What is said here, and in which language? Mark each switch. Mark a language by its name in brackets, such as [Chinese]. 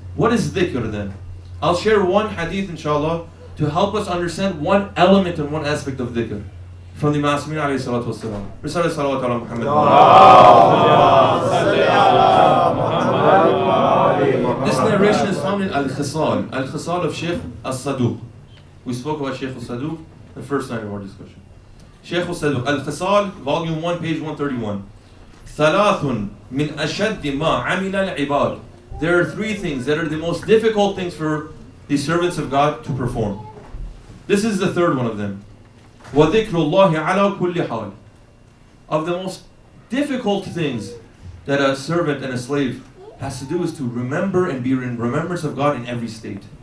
[English] What is dhikr then? I'll share one hadith inshallah to help us understand one element and one aspect of dhikr from the Ma'asumeen alayhi salatu wasalam. Risala salawat ala Muhammad. This narration is found in Al-Khisal of Shaykh As-Saduq. We spoke about Shaykh As-Saduq the first night of our discussion. Shaykh As-Saduq, Al-Khisal, volume 1, page 131. [Arabic] ثلاث من أشد ما عمل العباد. [English] There are three things that are the most difficult things for the servants of God to perform. This is the third one of them. [Arabic] وَذِكْرُ اللَّهِ عَلَى كُلِّ حَالٍ. [English] Of the most difficult things that a servant and a slave has to do is to remember and be in remembrance of God in every state.